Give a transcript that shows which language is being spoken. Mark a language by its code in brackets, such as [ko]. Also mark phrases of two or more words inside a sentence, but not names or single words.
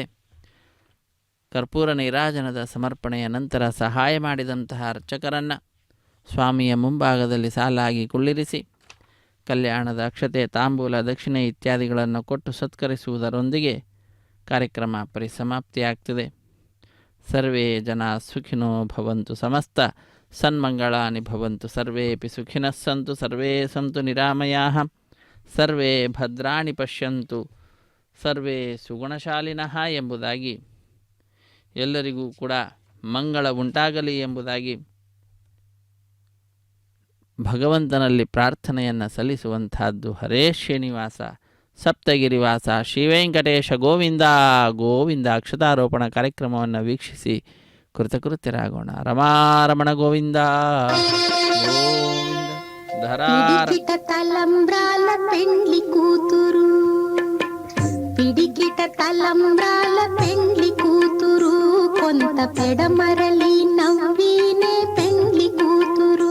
[kn] ಕರ್ಪೂರ ನೀರಾಜನದ ಸಮರ್ಪಣೆಯ ನಂತರ ಸಹಾಯ ಮಾಡಿದಂತಹ ಅರ್ಚಕರನ್ನು ಸ್ವಾಮಿಯ ಮುಂಭಾಗದಲ್ಲಿ ಸಾಲಾಗಿ ಕುಳ್ಳಿರಿಸಿ ಕಲ್ಯಾಣದ ಅಕ್ಷತೆ, ತಾಂಬೂಲ, ದಕ್ಷಿಣೆ ಇತ್ಯಾದಿಗಳನ್ನು ಕೊಟ್ಟು ಸತ್ಕರಿಸುವುದರೊಂದಿಗೆ ಕಾರ್ಯಕ್ರಮ ಪರಿಸಮಾಪ್ತಿಯಾಗ್ತದೆ. [sa] ಸರ್ವೇ ಜನ ಸುಖಿನೋ ಭವಂತು, ಸಮಸ್ತ ಸನ್ಮಂಗಳಾನಿ ಭವಂತು, ಸರ್ವೇಪಿ ಸುಖಿನಃ ಸಂತು, ಸರ್ವೇ ಸಂತು ನಿರಾಮಯಾಃ, ಸರ್ವೇ ಭದ್ರಾಣಿ ಪಶ್ಯಂತು, ಸರ್ವೇ ಸುಗುಣಶಾಲಿನಃ [kn] ಎಂಬುದಾಗಿ, ಎಲ್ಲರಿಗೂ ಕೂಡ ಮಂಗಳ ಉಂಟಾಗಲಿ ಎಂಬುದಾಗಿ ಭಗವಂತನಲ್ಲಿ ಪ್ರಾರ್ಥನೆಯನ್ನು ಸಲ್ಲಿಸುವಂತಹದ್ದು. ಹರೇ ಶ್ರೀನಿವಾಸ ಸಪ್ತಗಿರಿವಾಸ ಶ್ರೀವೆಂಕಟೇಶ ಗೋವಿಂದ ಗೋವಿಂದ. ಅಕ್ಷತಾರೋಪಣ ಕಾರ್ಯಕ್ರಮವನ್ನು ವೀಕ್ಷಿಸಿ ಕೃತಕೃತ್ಯರಾಗೋಣ. ರಮಾರಮಣ ಗೋವಿಂದ ಗೋವಿಂದ. [te] పిడికిట తలంబ్రాల పెండ్లి కూతురు, పిడికిట తలంబ్రాల పెండ్లి కూతురు, కొంత పెడమరలి నవ్వినే పెండ్లి కూతురు.